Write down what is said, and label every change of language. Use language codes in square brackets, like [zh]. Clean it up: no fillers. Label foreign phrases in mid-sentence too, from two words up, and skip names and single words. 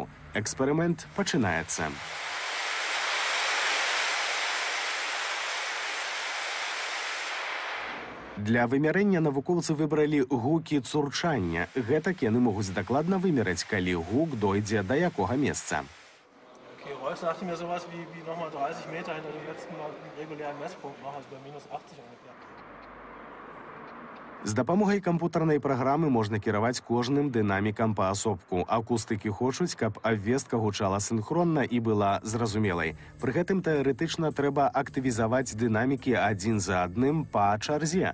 [be] Эксперымент пачынаецца. Для вымярэння навукоўцы выбралі гукі цурчання. Гэтак яны могуць дакладна вымераць, калі гук дойдзе да якога месца. [de] Rolf sagte mir sowas wie nochmal 30 Meter hinter dem letzten regulären Messpunkt noch, also bei minus 80 ungefähr. [be] З дапамогай кампутарнай праграмы можна кіраваць кожным дынамікам паасобку. Акустыкі хочуць, каб абвестка гучала синхронна і была зразумелай. Пры гэтым тэарэтычна трэба актывізаваць дынамікі адзін за адным па чарзе.